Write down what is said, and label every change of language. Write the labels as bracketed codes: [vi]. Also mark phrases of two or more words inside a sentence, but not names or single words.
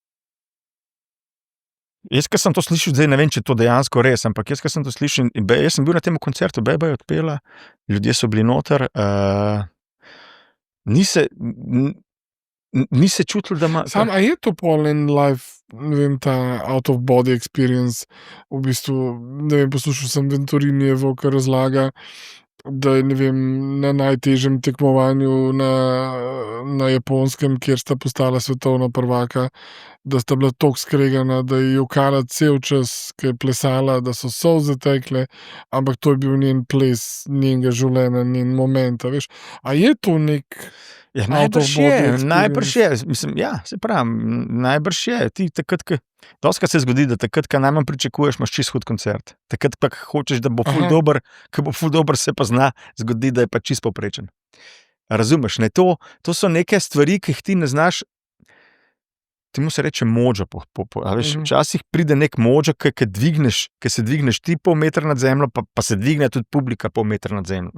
[sl] Jaz, ko sem to slišal, zdaj ne vem, če je to dejansko res, ampak jaz, ko sem to slišal, jaz sem bil na tem koncertu, Beba je odpela, ljudje so bili noter, ni se čutilo, da ima. Sam, a je to pol en live, ne vem, ta [en] out of body experience, [sl] v bistvu, ne vem, poslušal sem Venturinijevo, ki razlaga, da je, ne vem, na najtežjem tekmovanju na Japonskem, kjer sta postala svetovna prvaka, da sta bila toliko skregana, da je jokala cel čas, ki je plesala, da so solze tekle, ampak to je bil njen ples, njenega življenja, njen moment, a veš. A je to nek Ja, [en] out of body experience? [sl] najbrž je, mislim, ja, se pravim, najbrž je, ti takrat, dostikrat se zgodi, da takrat, ko najmanj pričakuješ, imaš čisto hud koncert, takrat pa hočeš, da bo ful Aha. dober, ko bo ful dober, se pa zna zgodi, da je pa čisto povprečen. Razumeš, ne, to so neke stvari, ki jih ti ne znaš, ti mu se reče mojo, a veš, včasih pride nek mojo, ki se dvigneš ti pol metra nad zemljo, pa se dvigne tudi publika pol metra nad zemljo.